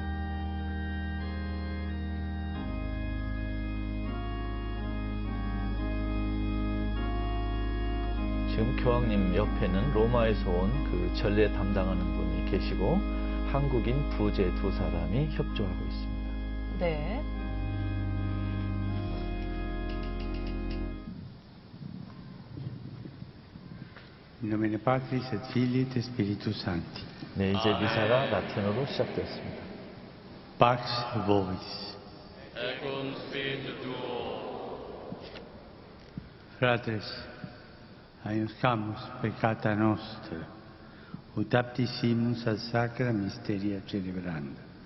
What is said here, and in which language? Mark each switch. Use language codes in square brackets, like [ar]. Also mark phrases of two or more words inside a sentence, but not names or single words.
[ko] 지금 교황님 옆에는 로마에서 온 그 전례 담당하는 분이 계시고 한국인 부제 두 사람이 협조하고 있습니다. 네. [la] In nomine Patris et Filii et Spiritus Sancti. [ko] 네, 이제 미사가 라틴어로 시작됐습니다. [la] Pax vobis. Et cum spiritu tuo. Fratres, aiuscamus peccata nostra, ut aptissimus ad sacra mysteria celebranda.